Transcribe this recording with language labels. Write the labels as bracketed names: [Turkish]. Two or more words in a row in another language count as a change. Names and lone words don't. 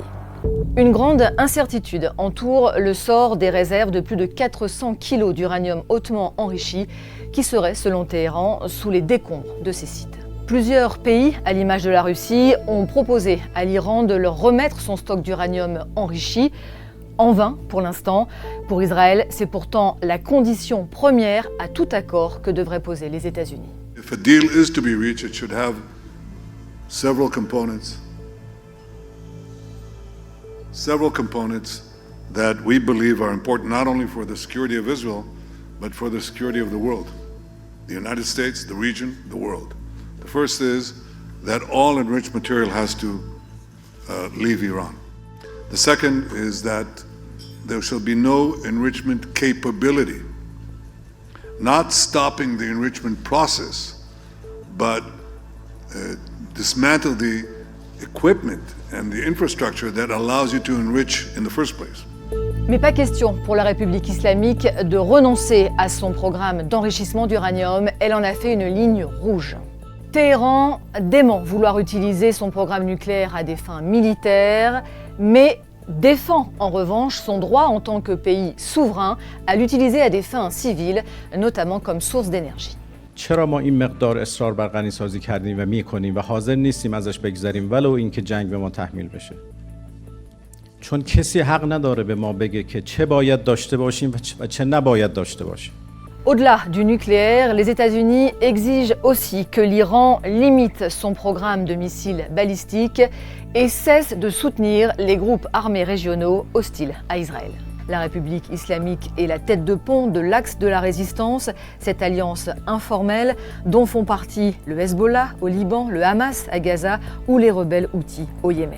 [French] Une grande incertitude entoure le sort des réserves de plus de 400 kg d'uranium hautement enrichi qui seraient, selon Téhéran, sous les décombres de ces sites. Plusieurs pays, à l'image de la Russie, ont proposé à l'Iran de leur remettre son stock d'uranium enrichi. En vain pour l'instant. Pour Israël, c'est pourtant la condition première à tout accord que devraient poser les États-Unis. [English] If a deal is to be reached, it should have several components that we believe are important not only for the security of Israel, but for the security of the world. The United States, the region, the world. The first is that all enriched material has to leave Iran. The second is that there shall be no enrichment capability, not stopping the enrichment process, but dismantle the equipment and the infrastructure that allows you to enrich in the first place. [French] Mais pas question pour la République islamique de renoncer à son programme d'enrichissement d'uranium. Elle en a fait une ligne rouge. Téhéran dément vouloir utiliser son programme nucléaire à des fins militaires, mais défend en revanche son droit en tant que pays souverain à l'utiliser à des fins civiles, notamment comme source d'énergie. [Persian] چرا ما این مقدار اصرار بر غنی‌سازی کردیم و می‌کنیم و حاضر نیستیم ازش بگذریم ولو اینکه جنگ به ما تحمیل بشه؟ چون کسی حق نداره به ما بگه که چه باید داشته باشیم و چه نباید داشته باشیم. [French] Au-delà du nucléaire, les États-Unis exigent aussi que l'Iran limite son programme de missiles balistiques et cesse de soutenir les groupes armés régionaux hostiles à Israël. La République islamique est la tête de pont de l'axe de la résistance, cette alliance informelle dont font partie le Hezbollah au Liban, le Hamas à Gaza ou les rebelles houthis au Yémen.